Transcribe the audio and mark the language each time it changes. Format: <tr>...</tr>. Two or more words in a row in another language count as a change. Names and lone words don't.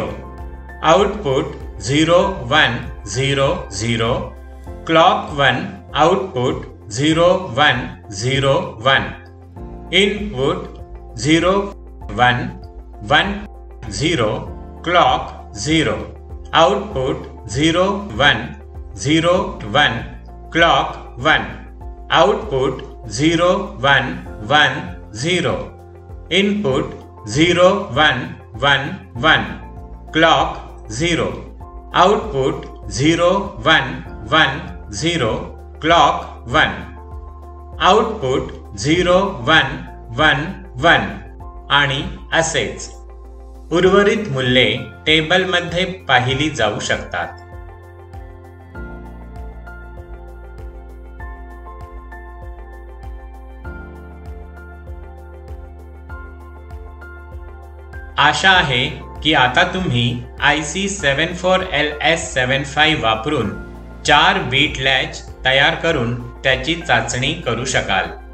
<en>आउटपुट 0 1 0 0. clock 1 output 0 1 0 1. input 0 1 1 0, clock 0. आउटपुट 0 1 0 1 clock 1 output 0</en> <mr>1 1 0</mr> <en>input 0 1 1 1 clock 0 output 0 1 1 0 clock 1 output 0 1 1 1</en> <mr>आणि असेच उर्वरित मूल्ये टेबलमध्ये पाहिली जाऊ शकतात. आशा आहे की आता तुम्ही IC 74LS75 वापरून 4 बीट लॅच तयार करून त्याची चाचणी करू शकाल.</mr>